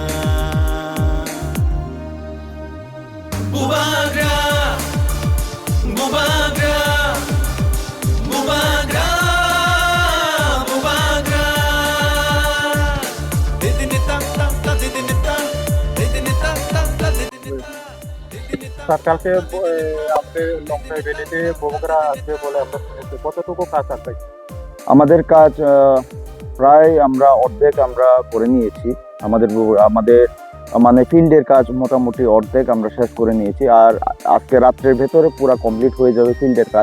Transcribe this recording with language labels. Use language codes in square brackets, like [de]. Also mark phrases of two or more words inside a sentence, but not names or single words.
[bn] Bubagra Bubagra Bubagra Bubagra Didinita ta didinita Didinita ta didinita সরকারকে আপনি লংটাই ভ্যালিতে বগুড়া আসবে বলে আমরা শুনেছি কতটুকু কাজ আছে আমাদের কাজ প্রায় আমরা অর্ধেক আমরা করে নিয়েছি আমাদের মানে ফিল্ডের কাজ মোটামুটি অর্ধেক আমরা শেষ করে নিয়েছি আর আজকে রাত্রের ভেতরে পুরো কমপ্লিট হয়ে যাবে ফিল্ডের কাজ